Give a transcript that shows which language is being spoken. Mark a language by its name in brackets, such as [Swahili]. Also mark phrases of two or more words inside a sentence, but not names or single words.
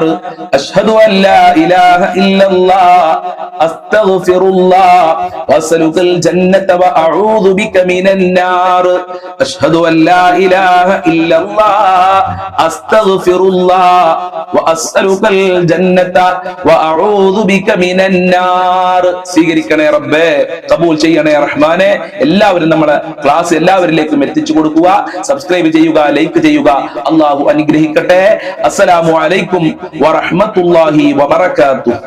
[Arabic] أشهد أن لا إله إلا الله أستغفر الله وأسألك الجنة وأعوذ بك من النار. أشهد أن لا إله إلا الله أستغفر الله وأسألك الجنة وأعوذ بك من النار. [Malayalam] സ്വീകരിക്കണേ റബ്ബേ, കബൂൽ ചെയ്യണേ റഹ്മാനെ. എല്ലാവരും നമ്മളെ ക്ലാസ് എല്ലാവരിലേക്കും എത്തിച്ചു കൊടുക്കുക. സബ്സ്ക്രൈബ് ചെയ്യുക, ലൈക്ക് ചെയ്യുക. അല്ലാഹു അനുഗ്രഹിക്കട്ടെ. [Arabic] السلام عليكم ورحمة الله وبركاته.